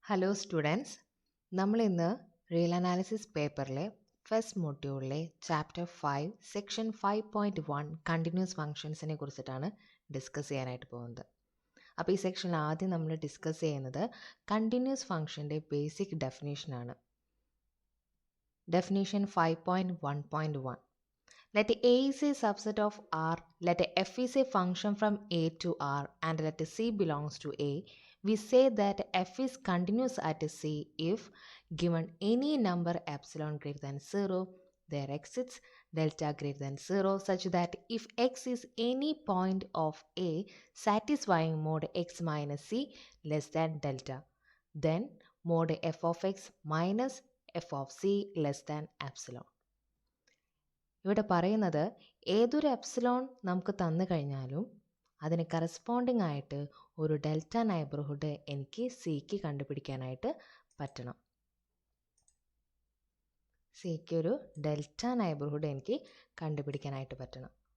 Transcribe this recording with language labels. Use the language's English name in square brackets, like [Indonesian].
[Malayalam] Hello students, നമ്മൾ ഇന്ന് real analysis പേപ്പറിലെ first മൊഡ്യൂളിലെ chapter 5 section 5.1 continuous ഫങ്ഷൻസിനെ കുറിച്ചിട്ടാണ് ഡിസ്കസ് ചെയ്യാനായിട്ട് പോകുന്നത്. അപ്പോൾ ഈ സെക്ഷനിൽ ആദ്യം നമ്മൾ ഡിസ്കസ് ചെയ്യുന്നത് continuous ഫങ്ഷൻ്റെ basic ഡെഫിനേഷനാണ്. Definition 5.1.1. [English] Let A is a subset of R, let F is a function from A to R, and let C belongs to A. We say that F is continuous at C if given any number epsilon greater than 0, there exists delta greater than 0 such that if x is any point of A satisfying mod x minus C less than delta, then mod f of x minus f of C less than epsilon. [Malayalam] ഇവിടെ പറയുന്നത് ഏതൊരു epsilon നമുക്ക് തന്നു കഴിഞ്ഞാലും അതിന് corresponding ആയിട്ട് ഒരു delta neighbourhood എനിക്ക് സിക്ക് കണ്ടുപിടിക്കാനായിട്ട് പറ്റണം. സിക്ക് ഒരു ഡെൽറ്റ നൈബർഹുഡ് എനിക്ക് കണ്ടുപിടിക്കാനായിട്ട് പറ്റണം.